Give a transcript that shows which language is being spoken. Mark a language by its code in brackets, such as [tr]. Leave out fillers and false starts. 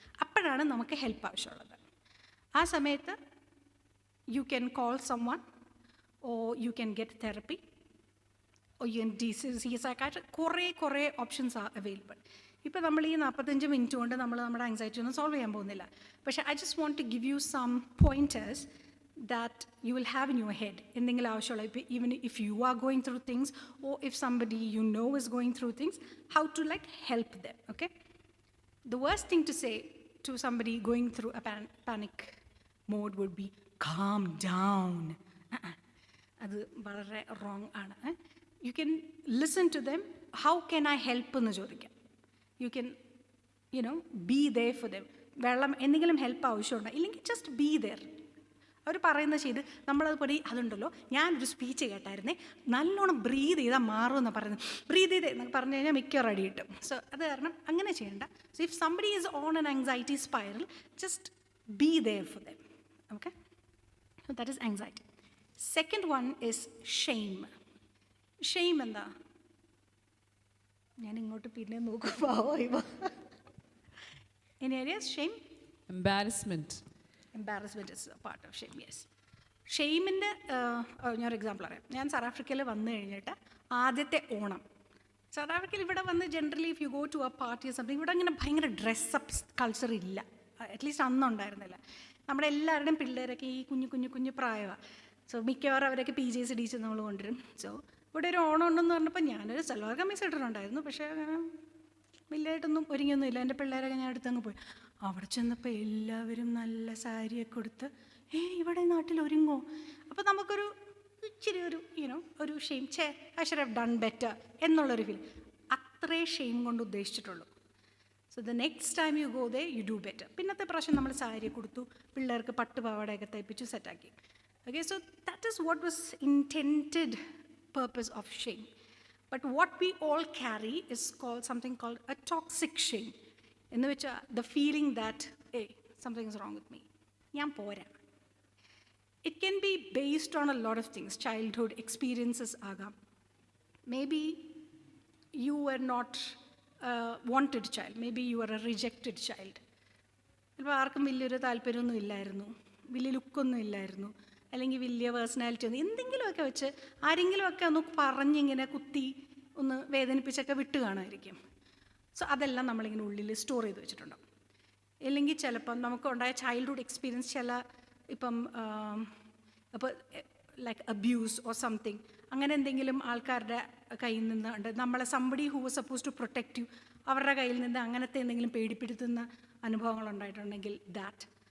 [ml] അപ്പോഴാണ് നമുക്ക് ഹെൽപ്പ് ആവശ്യമുള്ളത്. ആ സമയത്ത് [en] You can call someone, or you can get therapy, or you can see psychiatrist. [ml] കുറേ ഓപ്ഷൻസ് [en] Are available. [ml] ഇപ്പോൾ നമ്മൾ ഈ 45 മിനിറ്റ് കൊണ്ട് നമ്മുടെ ആങ്സൈറ്റി ഒന്നും സോൾവ് ചെയ്യാൻ പോകുന്നില്ല. [en] പക്ഷേ I just want to give you some pointers that you will have in your head. [ml] എന്തെങ്കിലും ആവശ്യമുള്ള, [en] even if you are going through things, or if somebody you know is going through things, how to help them. Okay, the worst thing to say to somebody going through a panic mode would be calm down. [ml] അത് വളരെ wrong ആണ്. [en] You can listen to them. How can I help [ml] എന്ന് ചോദിക്കാം. [en] You can be there for them. [ml] വെള്ളം എന്തെങ്കിലും help ആവശ്യമുണ്ടോ, ഇല്ലെങ്കിൽ [en] just be there. [ml] അവർ പറയുന്നത് ചെയ്ത് നമ്മളത് പടി അതുണ്ടല്ലോ, ഞാനൊരു സ്പീച്ച് കേട്ടായിരുന്നേ, നല്ലോണം ബ്രീത് ചെയ്താൽ മാറുമെന്ന് പറയുന്നത്. ബ്രീത് ചെയ്ത് എന്നൊക്കെ പറഞ്ഞു കഴിഞ്ഞാൽ മിക്കവാറും അടി കിട്ടും. സോ അത് കാരണം അങ്ങനെ ചെയ്യേണ്ട. [en] So if somebody is on an anxiety spiral, just be there for them. Okay, that is anxiety. Second one is shame. Shame എന്താ? [ml] ഞാൻ ഇങ്ങോട്ട് പിന്നെ നോക്കുമ്പോൾ [en] Any areas? Shame? Embarrassment. Embarrassment is a part of shame, yes. [ml] ഷെയിമിൻ്റെ ഞാനൊരു example പറയാം. ഞാൻ south ആഫ്രിക്കയിൽ വന്നു കഴിഞ്ഞിട്ട് ആദ്യത്തെ ഓണം, സൗത്ത് ആഫ്രിക്കയിൽ ഇവിടെ വന്ന് generally [en] if you go to a party something, [ml] ഇവിടെ അങ്ങനെ ഭയങ്കര ഡ്രസ്സപ്പ് കൾച്ചർ ഇല്ല, അറ്റ്ലീസ്റ്റ് അന്നുണ്ടായിരുന്നില്ല. നമ്മുടെ എല്ലാവരുടെയും പിള്ളേരൊക്കെ ഈ കുഞ്ഞു പ്രായമാണ്. സോ മിക്കവാറും അവരൊക്കെ PJs ഡീച്ച് നമ്മൾ കൊണ്ടുവരും. സോ ഇവിടെ ഒരു ഓണം ഉണ്ടെന്ന് പറഞ്ഞപ്പോൾ ഞാനൊരു സൽവാർ കമ്മീസ് ഇട്ടിട്ടുണ്ടായിരുന്നു, പക്ഷേ അങ്ങനെ വലിയതായിട്ടൊന്നും ഒരുങ്ങിയൊന്നുമില്ല. എൻ്റെ പിള്ളേരൊക്കെ ഞാൻ അടുത്തങ്ങ് പോയി. അവിടെ ചെന്നപ്പോൾ എല്ലാവരും നല്ല സാരിയൊക്കെ കൊടുത്ത്, ഇവിടെ നാട്ടിൽ ഒരുങ്ങോ? അപ്പോൾ നമുക്കൊരു ഇച്ചിരി ഒരു shame, [en] I should have done better [ml] എന്നുള്ളൊരു ഫീൽ. അത്രേ ഷെയിം കൊണ്ട് ഉദ്ദേശിച്ചിട്ടുള്ളൂ. [en] So the next time you go there you do better. [ml] പിന്നത്തെ പ്രാവശ്യം നമ്മൾ സാരി കൊടുത്തു, പിള്ളേർക്ക് പട്ടുപാവാടയൊക്കെ തയ്പ്പിച്ചു സെറ്റാക്കി. [en] Okay, so that is what was intended purpose of shame. But what we all carry is called something called a toxic shame, in which the feeling that, hey, something is wrong with me, [ml] ഞാൻ പോരാ. [en] It can be based on a lot of things. Childhood experiences ആകാം. Maybe you were not a wanted child. Maybe you were a rejected child. [ml] ചിലപ്പോൾ ആർക്കും വലിയൊരു താല്പര്യമൊന്നും ഇല്ലായിരുന്നു, വലിയ ലുക്കൊന്നും ഇല്ലായിരുന്നു, അല്ലെങ്കിൽ വലിയ പേഴ്സണാലിറ്റി ഒന്നും, എന്തെങ്കിലുമൊക്കെ വെച്ച് ആരെങ്കിലുമൊക്കെ ഒന്ന് പറഞ്ഞിങ്ങനെ കുത്തി ഒന്ന് വേദനിപ്പിച്ചൊക്കെ വിട്ട് കാണുമായിരിക്കും. സോ അതെല്ലാം നമ്മളിങ്ങനെ ഉള്ളിൽ സ്റ്റോർ ചെയ്ത് വെച്ചിട്ടുണ്ടാവും. അല്ലെങ്കിൽ ചിലപ്പം നമുക്കുണ്ടായ ചൈൽഡ്ഹുഡ് എക്സ്പീരിയൻസ് ഇപ്പം അപ്പോൾ [en] like abuse or something, [ml] അങ്ങനെ എന്തെങ്കിലും ആൾക്കാരുടെ കയ്യിൽ നിന്ന് നമ്മളെ [en] somebody who was suppose to protect you, [ml] അവരുടെ കയ്യിൽ നിന്ന് അങ്ങനത്തെ എന്തെങ്കിലും പേടിപ്പെടുത്തുന്ന അനുഭവങ്ങൾ ഉണ്ടായിട്ടുണ്ടെങ്കിൽ ദാറ്റ്.